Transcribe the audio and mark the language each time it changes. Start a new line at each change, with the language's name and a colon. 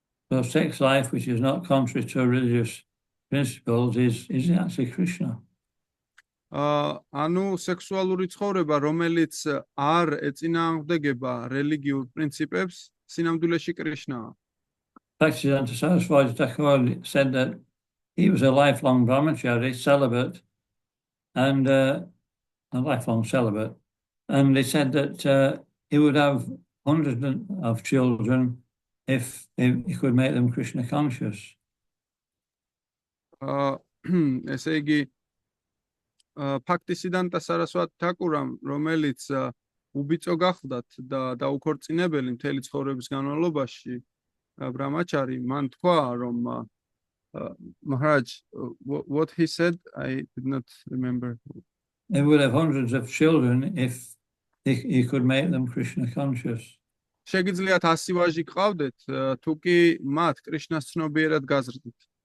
English: So sex life, which is not contrary to religious principles, is actually Krishna.
Georgian: ანუ სექსუალური ცხოვრება, რომელიც არ ეწინააღმდეგება რელიგიურ პრინციპებს, სინამდვილეში კრიშნაა.
English: Bhaktisiddhanta Saraswati Thakur said that he was a lifelong brahmachari, celibate, and a lifelong celibate. And he said that he would have hundreds of children if he could make them Krishna conscious.
Georgian: ესე იგი Bhaktisiddhanta Saraswati Thakurам, რომელიც უბიწო გახლდათ და დაუქორწინებელი მთელი ცხოვრების განმავლობაში ბრამაჩარი, მან თქვა, რომ
English: Maharaj, what he said, I did not remember. He would have hundreds of children if he could make them Krishna conscious.
Georgian: შეგიძლიათ 100 ვაჟი გყავდეთ, თუ კი მათ კრიშნას ცნობიერად გაზრდით.